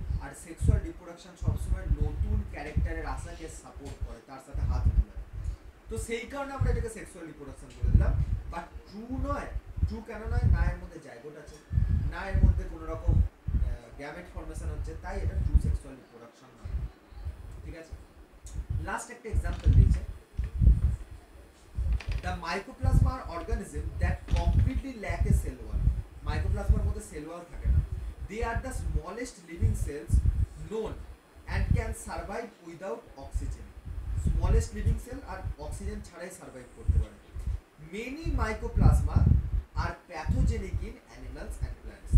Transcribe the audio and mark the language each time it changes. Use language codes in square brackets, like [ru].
[bn] আর sexual reproduction সবসময় নতুন ক্যারেক্টারের আশাকে সাপোর্ট করে, তার সাথে হাত মেলায়। তো সেই কারণে আমরা এটাকে সেক্সুয়াল রিপ্রোডাকশন বলে দিলাম, বাট ট্রু নয়। ট্রু কেন নয়? না এর মধ্যে জাইগোট আছে, না এর মধ্যে কোনো রকম গ্যামেট ফর্মেশন হচ্ছে, তাই এটা ট্রু সেক্সুয়াল রিপ্রোডাকশন নয়। ঠিক আছে, লাস্ট একটা এক্সাম্পল দিয়েছে, [en] the mycoplasma are organism that completely lack a cell wall. [bn] মাইকোপ্লাজমার মধ্যে সেল ওয়াল থাকে না। [en] They are the smallest living cells known and can survive without oxygen. Smallest living cell [bn] আর oxygen ছাড়াই survive করতে পারে। [en] Many mycoplasma are pathogenic in animals and plants.